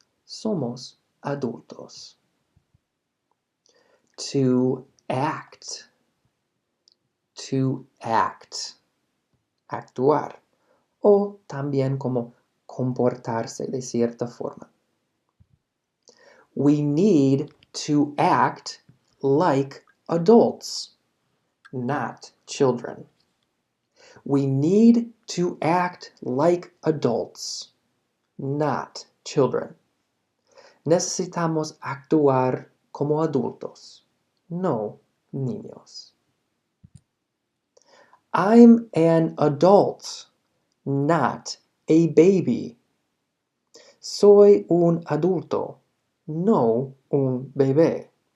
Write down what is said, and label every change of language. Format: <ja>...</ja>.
<es>Somos adultos.</es> <en>To act. To act. Actuar.</en> <es>O también como comportarse de cierta forma.</es> <en>We need to act like adults, not children. We need to act like adults, not children.</en> <es>Necesitamos actuar como adultos, no niños.</es> <en>I'm an adult, not a baby.</en> <es>Soy un adulto, no un bebé.</es>